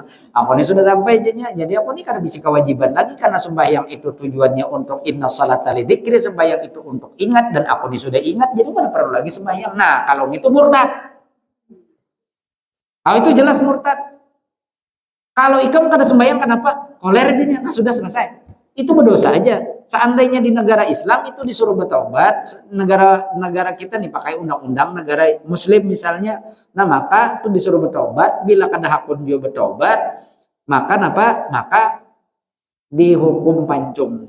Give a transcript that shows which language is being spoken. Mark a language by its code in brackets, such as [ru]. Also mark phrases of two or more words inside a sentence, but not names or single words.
[id] Aku ini sudah sampai jadinya. Jadi aku ini kada bisa kewajiban lagi karena sembahyang itu tujuannya untuk [ar] إن الصلاة لذكري, [id] sembahyang itu untuk ingat dan aku ini sudah ingat jadi kada perlu lagi sembahyang. Nah, kalau itu murtad. Itu jelas murtad. [bjn] Kalau ikam kada sembahyang kenapa? Koler aja nah sudah selesai. [id] Itu berdosa aja. Seandainya di negara Islam itu disuruh bertobat, negara kita nih pakai undang-undang negara Muslim misalnya, nah maka itu disuruh bertobat. Bila kada hakun dia bertobat, maka dihukum pancung.